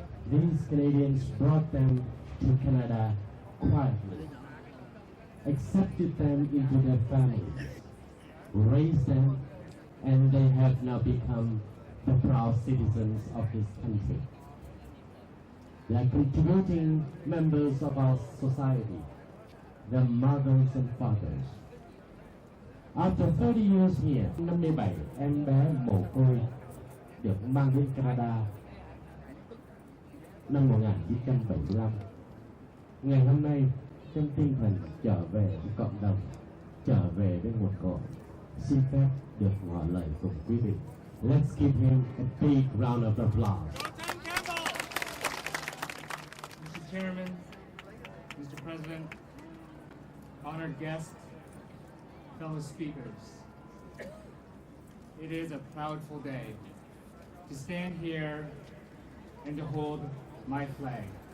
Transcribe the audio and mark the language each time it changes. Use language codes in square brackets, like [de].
[en] These Canadians brought them to Canada quietly, accepted them into their families, raised them, and they have now become the proud citizens of this country. They are contributing members of our society, their mothers and fathers. After 30 years here, [vi] 57 em bé mồ côi được mang đến Canada năm 1975. Ngày hôm nay, trong tinh thần trở về với cộng đồng, trở về với nguồn cội, xin phép được ngỏ lời cùng quý vị. [en] Let's give him a big round of applause. Mr. Chairman, Mr. President, honored guests, fellow speakers, it is a proudful day to stand here and to hold my flag.